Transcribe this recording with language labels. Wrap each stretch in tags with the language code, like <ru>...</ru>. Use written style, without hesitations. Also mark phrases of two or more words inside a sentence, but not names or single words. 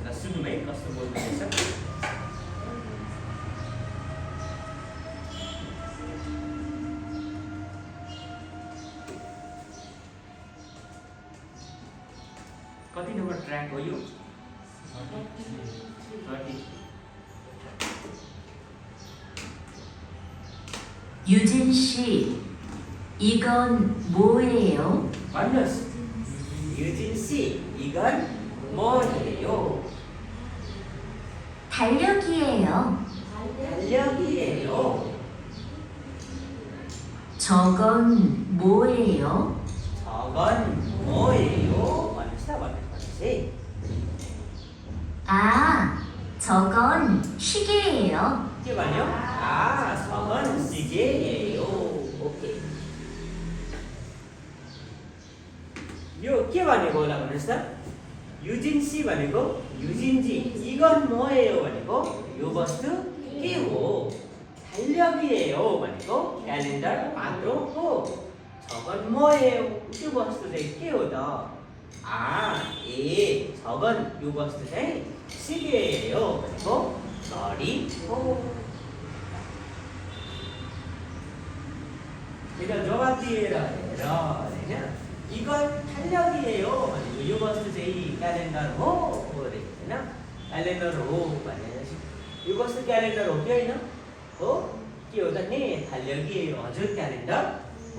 <ne>ल सुनौँ है कस्तो बोल्दैछ। कति नम्बर ट्र्याक हो यो 30</ne> <ko>유진 씨, 이건 뭐예요? भन्नुहोस् युजिन सी 이건 뭐예요? 달력이에요. 달력이에요. 저건 뭐예요? 저건 뭐예요?</ko> <ne>भन्नुहोस् त भन्नुहोस्।</ne> <ko>아, 저건 시계예요.</ko> <ne>के भन्यो?</ne> <ko>저건 시계예요.</ko> <ne>ओके यो के भनेको होला भन्नुहोस् त। युजिन सी भनेको युजिन जी</ne> <ko>이건 뭐예요</ko> <ne>भनेको यो वस्तु के हो? 달력이에요 भनेको क्यालेन्डर पात्रो हो।</ne> <ko>저건 뭐예요?</ko> <ne>त्यो वस्तु चाहिँ के हो त? 저건 यो वस्तु चाहिँ 시계예요 भनेको घडी हो। यता जवाब दिएर हेर हैन</ne> <ko>이건 달력이에요</ko> <ne>भनेको यो वस्तु चाहिँ क्यालेन्डर हो अरे हैन क्यालेन्डर हो भनेपछि यो वस्तु क्यालेन्डर हो कि हैन हो के हो त नि 달력이에요 हजुर क्यालेन्डर हो।</ne>